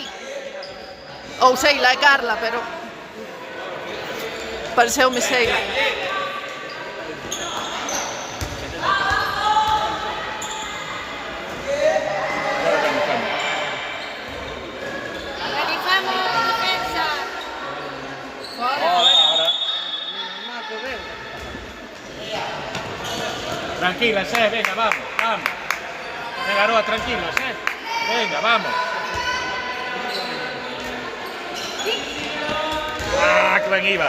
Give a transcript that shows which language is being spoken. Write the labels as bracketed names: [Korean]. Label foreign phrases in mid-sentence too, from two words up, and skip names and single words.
[Galician] Ou Seila, é Carla, pero... Pareceume Seila. Organizamos defensa. [Spanish] Tranquilas, venga, vamos. Venga, Aroa, tranquilos, Venga, vamos. [Galician] Ah, que ben iba.